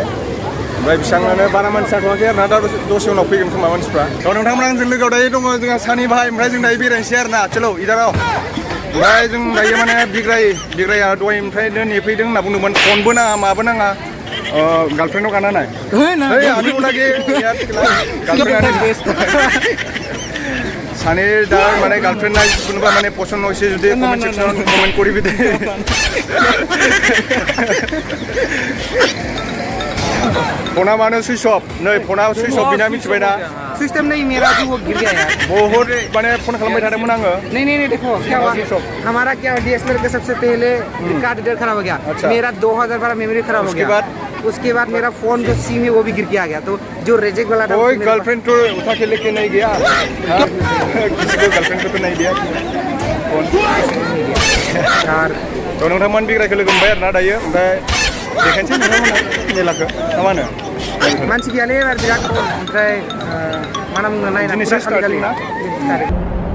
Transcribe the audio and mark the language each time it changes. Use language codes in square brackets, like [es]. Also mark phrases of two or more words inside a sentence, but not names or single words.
[brx] ओमफ्राय बेसेबांनो बारा मानसि जाथ'वाखै आरोना, दा दसे उनाव फैगोन खोमा मानसिफ्रा। थ' नोंथांमोना आंजों लोगोआव दायो दङ जोंहा सानै भाइ। ओमफ्राय जों दायो बेरायनोसै आरोना चलो इदाराव। ओमफ्राय जों दायो माने बिग्राया दहायनिफ्रायनो नेफैदों होनना बुंदोंमोन, फनबो नाङा माबो नाङा। गार्लफ्रेन्डआव गाना नाय [bn] আমি ওনাকে সানি दा মানে গার্লফ্রেন্ড নাই কোনোবা মানে পছন্দ হয়েছে যদি কমেন্ট সেকশন কমেন্ট করবি দে। [brx] फना मानो [en] switch off [brx] नै फना [en] switch off [brx] बिना मिथिबाय ना? [hi] सिस्टम नहीं मेरा जो वो गिर गया यार। [brx] बहुत माने फन खालामबाय थादोंमोन आङो। [hi] नहीं देखो क्या हुआ, हमारा क्या डीएसएलआर का सबसे पहले [en] card reader [hi] खराब हो गया। मेरा 2012 मेमोरी खराब हो गया। उसके बाद मेरा फोन जो सिम है वो भी गिर के आ गया। तो जो रिजेक्ट वाला था कोई गर्लफ्रेंड तो उठा के लेके नहीं गया, किसी को गर्लफ्रेंड को तो नहीं दिया फोन यार। [brx] तो नोंथांमोन बिग्रायखौ लोगो मोनबाय आरोना दायो। ओमफ्राय देखायनोसै नोंथांमोना मेलाखौ ना मा होनो? मानसि गैयालै बिराद खम। ओमफ्राय मा होनना बुंनो नायना दिनैसो स्टार्ट ना?